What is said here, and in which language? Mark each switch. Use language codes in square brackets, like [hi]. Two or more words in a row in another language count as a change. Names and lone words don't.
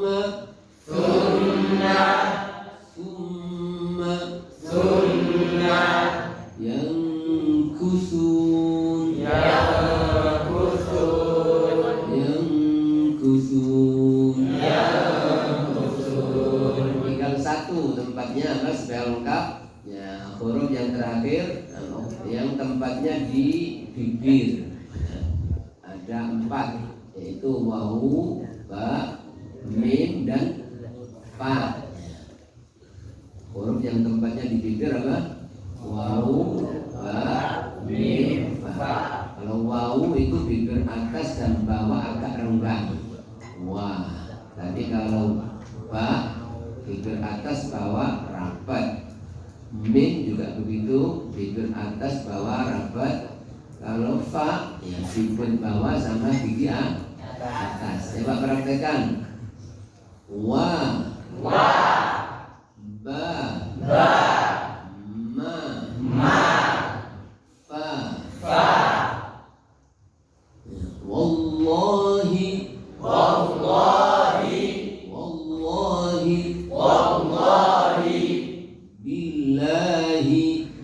[ar] ثم ثم ثم ينكثون ينكثون ينكثون ينكثون [id] tinggal satu tempatnya apa supaya lengkap ya huruf yang terakhir yang tempatnya di bibir ada 4 yaitu wawu, ba, mim dan fa. Huruf yang tempatnya di bibir apa? Wawu, ba, mim, fa. Kalau wawu itu bibir atas dan bawah agak renggang. Wah. Tapi kalau ba bibir atas bawah rapat. Mim juga begitu, bibir atas bawah rapat. Kalau fa ya bibir bawah sama gigi atas. Coba praktekkan. Wa, ba, ma, fa. [ar] Wallahi, billahi,